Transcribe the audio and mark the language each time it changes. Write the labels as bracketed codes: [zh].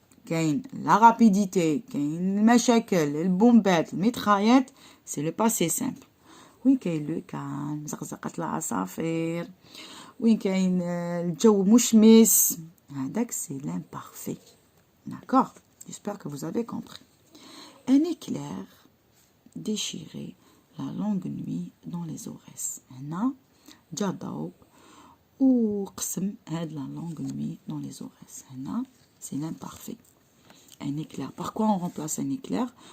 [fr] La rapidité, le bombette, le mitraillette, c'est le passé simple. [ar] وين كاين لو كالم زقزقت العصافير وين كاين الجو مشمس هذاك سي l'imparfait. [fr] D'accord? J'espère que vous avez compris. Un éclair déchirait la longue nuit dans les aurès. [ar] هنا جا ضوء وقسم هاد la longue nuit dans les aurès. [fr] هنا c'est l'imparfait. Un éclair. Par quoi on remplace un éclair?